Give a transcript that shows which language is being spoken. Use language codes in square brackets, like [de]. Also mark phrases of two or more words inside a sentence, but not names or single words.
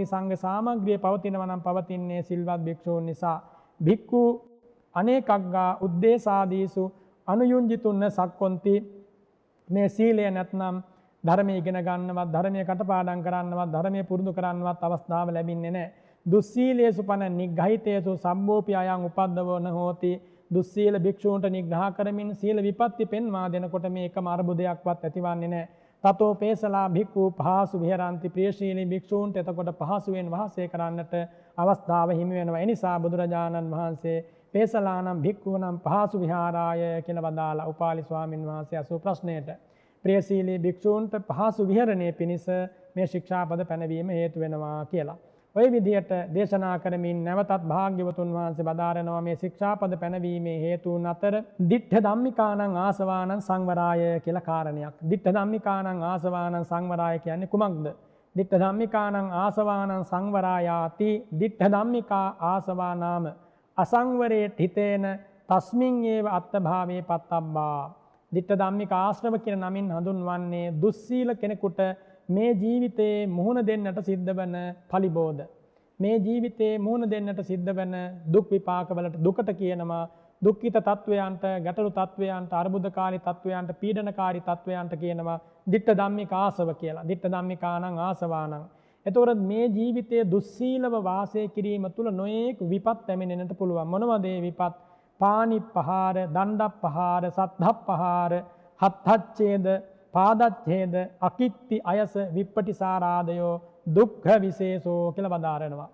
[si] සංඝ සාමග්‍රිය පවතිනවා නම් පවතින්නේ සිල්වත් භික්ෂූන් නිසා. [pi] භික්ඛු අනේකග්ගා උද්දේශාදීසු අනුයුංජිතුන්න සක්කොන්ති. [si] මේ සීලය නැත්නම් ධර්මය ඉගෙන ගන්නවත්, ධර්මය කටපාඩම් කරන්නවත්, ධර්මය පුරුදු කරන්නවත් අවස්ථාව ලැබෙන්නේ නැහැ. [pi] දුස්සීලේසු පන නිග්ඝහිතේසු සම්බෝපි අයං උපද්දවෝ න හෝති. [si] දුස්සීල භික්ෂූන්ට නිග්‍රහ කරමින් සීල විපත්ති පෙන්වා දෙනකොට මේ එකම අර්බුදයක්වත් ඇතිවන්නේ නැහැ. [pi] තතෝ පේසලා භික්ඛු පහසු විහරಂತಿ. [si] ප්‍රියශීලී භික්ෂූන්ට එතකොට පහසුවෙන් වාසය කරන්නට අවස්ථාව හිමි වෙනවා. ඒ නිසා බුදුරජාණන් වහන්සේ [pi] පේසලානම් භික්ඛූනම් පහසු විහාරාය [si] කියලා වදාලා උපාලි ස්වාමින් වහන්සේ අසූ ප්‍රශ්නයට ප්‍රියශීලී භික්ෂූන්ට පහසු විහරණය පිණිස මේ ශික්ෂාපද පැනවීම හේතු වෙනවා කියලා. ඔය විදිහට දේශනා කරමින් නැවතත් භාග්‍යවතුන් වහන්සේ වදාරනවා මේ ශික්ෂාපද පැනවීමේ හේතුන් අතර [pi] දිට්ඨ ධම්මිකානං ආසවානං සංවරාය [si] කියලා කාරණයක්. [pi] දිට්ඨ ධම්මිකානං ආසවානං සංවරාය [si] කියන්නේ කුමක්ද? [pi] දිට්ඨ ධම්මිකානං ආසවානං සංවරායාති. දිට්ඨ ධම්මිකා ආසවා නාම අසංවරේ හිතේන තස්මින් ඒව අත්තභාවේ පත්තබ්බා. [si] දිට්ඨ ධම්මික ආශ්‍රව කියන නමින් හඳුන්වන්නේ දුස්සීල කෙනෙකුට මේ ජීවිතයේ මුහුණ දෙන්නට සිද්ධ වන පලිබෝධ. මේ ජීවිතයේ මුහුණ දෙන්නට සිද්ධ වන දුක් විපාකවලට දුකට කියනවා දුක්ඛිත තත්වයන්ට, ගැටලු තත්වයන්ට, අර්බුදකාරී තත්වයන්ට, පීඩනකාරී තත්වයන්ට කියනවා [pi] ditta dhammika ආසව [si] කියලා. [pi] ditta dhammikaනං ආසවානං. [si] එතකොට මේ ජීවිතයේ දුස්සීලව වාසය කිරීම තුළ නොයෙක් විපත් පැමිණෙන්නට පුළුවන්. මොනවද ඒ විපත්? [pi] පානිප්පහාර, දණ්ඩප්පහාර, සද්ධප්පහාර, හත්හච්ඡේද, පාදච්ඡේද, අකිත්ති අයස, විප්පටිසාරාදයෝ, දුක්ඛ විශේෂෝ [si] කියලා වදාරනවා.